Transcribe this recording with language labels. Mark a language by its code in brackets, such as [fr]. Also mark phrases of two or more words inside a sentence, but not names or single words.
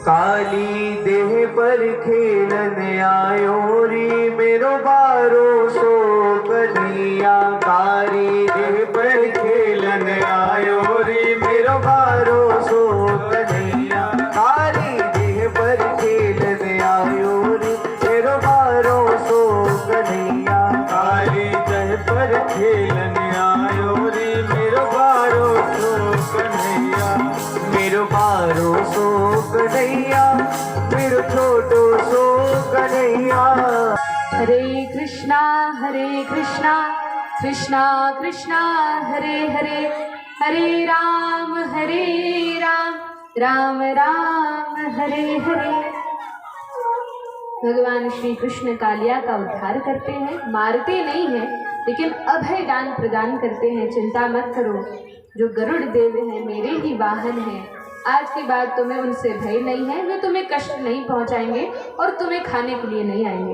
[bra] काली देह पर खेलन आयो री मेरो बारो सो कन्हैया, काली देह पर खेलन आयो री मेरो बारो सो कन्हैया, काली देह पर खेलन आयो री मेरो बारो सो कन्हैया, काली देह पर खेलन आयो री मेरो बारो सो कन्हैया, मेरो बारो सो कन्हैया, मेरो छोटो सो कन्हैया। [sa] हरे कृष्णा कृष्णा कृष्णा हरे हरे, हरे राम राम राम हरे हरे। [hi] भगवान श्री कृष्ण कालिया का उद्धार करते हैं, मारते नहीं हैं, लेकिन अभय दान प्रदान करते हैं। चिंता मत करो, जो गरुड़ देव हैं मेरे ही वाहन हैं। आज के बाद तुम्हें उनसे भय नहीं है, वे तुम्हें कष्ट नहीं पहुंचाएंगे और तुम्हें खाने के लिए नहीं आएंगे।